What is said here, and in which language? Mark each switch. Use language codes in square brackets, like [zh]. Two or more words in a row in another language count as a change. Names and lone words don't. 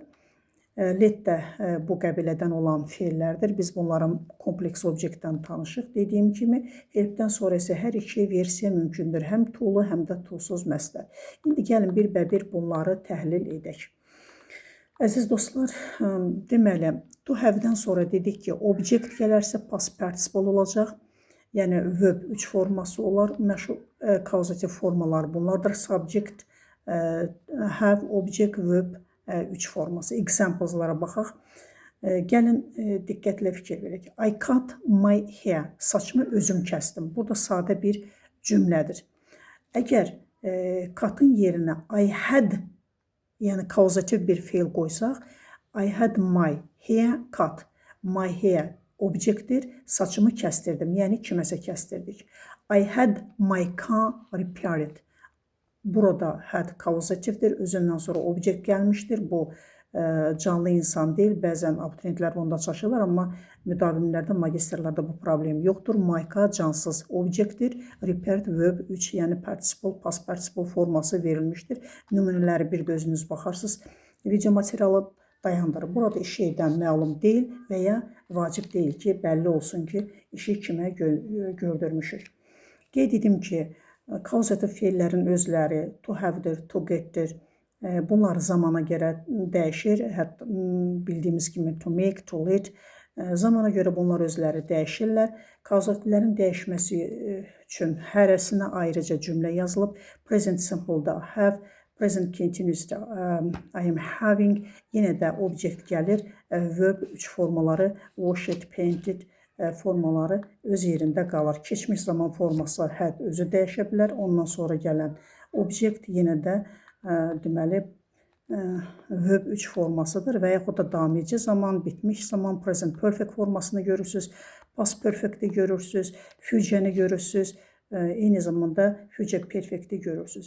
[az] Let də bu qəbilədən olan fe'llərdir. Biz bunların kompleks obyektdən tanışıq. Dediyim kimi, help'dən sonra isə hər iki versiya mümkündür. Həm to'lu, həm də tosuz məstər. İndi gəlin bir bunları təhlil edək. Əziz dostlar, deməli, [en] to have- [az] dən sonra dedik ki, object gələrsə [en] past participle [az] olacaq. Yəni, verb 3 forması olar. Məşhur causative formalar bunlardır. [en] Subject, have, object, verb 3 [az] forması. Examples'lara baxaq. Gəlin diqqətlə fikir verək. [en] I cut my hair. [az] Saçımı özüm kəsdim. Burada sadə bir cümlədir. Əgər cut'ın yerinə [en] I had, [az] yəni causative bir fe'l qoysaq, [en] I had my hair cut. My hair [az] obyektdir. Saçımı kəstirdim. Yəni kiməsə kəstirdik. [en] I had my car repaired. [az] Burada had causativdir. Özündən sonra object gəlmişdir. Bu canlı insan deyil. Bəzən abituriyentlər bunda çaşırlar, amma müdavimlərdə, magistrlarda bu problem yoxdur. [en] My car [az] cansız obyektdir. [en] Repaired verb [az] 3, yəni [en] participle, past participle [az] forması verilmişdir. Nümunələri bir də özünüz baxarsınız. Video materialı dayandırır. Burada işi edən məlum deyil və ya vacib deyil ki, bəlli olsun ki, işi kimə gördürmüşük. Qeyd edim ki, causative fe'llərin özləri [en] to have- [az] dir, [en] to get- [az] dir. Bunlar zamana görə dəyişir. Hətta bildiyimiz kimi [en] to make, to lead. [az] Zamana görə bunlar özləri dəyişirlər. Causativlərin dəyişməsi üçün hərəsinə ayrıca cümlə yazılıb. [en] Present simple- [az] da have, [en] present continuous- [az] da [en] I am having, [az] yenə də object gəlir. Verb 3 formaları, [en] washed, painted [az] formaları öz yerində qalır. Keçmiş zaman forması had özü dəyişə bilər. Ondan sonra gələn object yenə də deməli verb 3 formasıdır və yaxud da davam edici zaman, bitmiş zaman, [en] present perfect [az] formasını görürsünüz, [en] past perfect'i [az] görürsünüz, future'ni görürsünüz, eyni zamanda [en] future perfect'i [az] görürsünüz.